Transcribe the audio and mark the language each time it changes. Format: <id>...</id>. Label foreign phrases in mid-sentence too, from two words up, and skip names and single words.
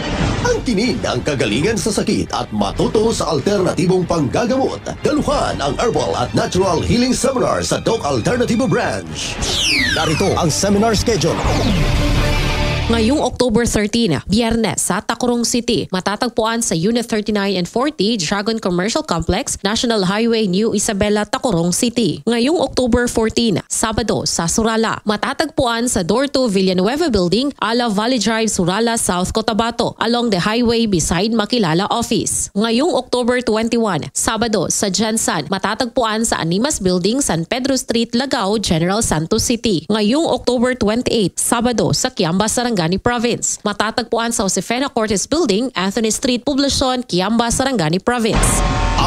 <tl>Ang tinig ng kagalingan sa sakit at matuto sa alternatibong panggagamot. Daluhan ang herbal at</tl> <en>natural healing seminar</en> <tl>sa Doc Alternativo Branch. Narito ang</tl> <en>seminar schedule.</en> <tl>Ngayong October 13, Biyernes sa Tacurong City, matatagpuan sa Unit 39 and 40 Dragon Commercial Complex, National Highway, New Isabela, Tacurong City. Ngayong October 14, Sabado sa Surala, matatagpuan sa Door 2 Villanueva Building, Ala Valley Drive, Surala, South Cotabato,</tl> <en>along the highway beside Makilala Office.</en> <tl>Ngayong October 21, Sabado sa Jansan, matatagpuan sa Animas Building, San Pedro Street, Lagao, General Santos City. Ngayong October 28, Sabado sa Kiamba, Sarangani Province, matatagpuan sa Josefina Cortes Building, Anthony Street, Poblacion, Kiamba, Sarangani Province.</tl>